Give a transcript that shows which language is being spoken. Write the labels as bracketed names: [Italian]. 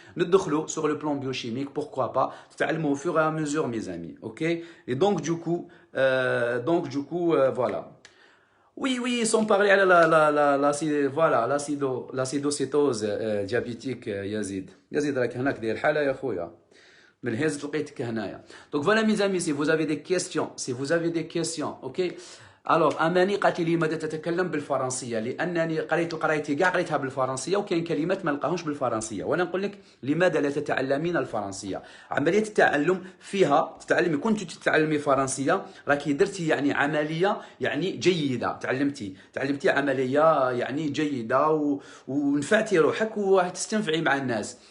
[French] Nous sur le plan biochimique, pourquoi pas. Au fur et à mesure, mes amis, ok. Et donc du coup, voilà. Oui, sans parler à l'acidocétose diabétique, Yazid. [Arabic] Yazid, راك هناك داير الحالة يا خويا. من الهز لقيتك هنايا. [French] Donc voilà mes amis, si vous avez des questions, ok. [Arabic] Alors اماني قالت لي لماذا تتكلم بالفرنسيه؟ لانني قريتي كاع قريتها بالفرنسيه وكاين كلمات ما نلقاهمش بالفرنسيه، وانا نقول لك لماذا لا تتعلمين الفرنسيه؟ عمليه التعلم فيها تتعلمي، كنت تتعلمي فرنسيه راكي درتي يعني عمليه يعني جيده، تعلمتي عمليه يعني جيده ونفعتي روحك وتستنفعي مع الناس.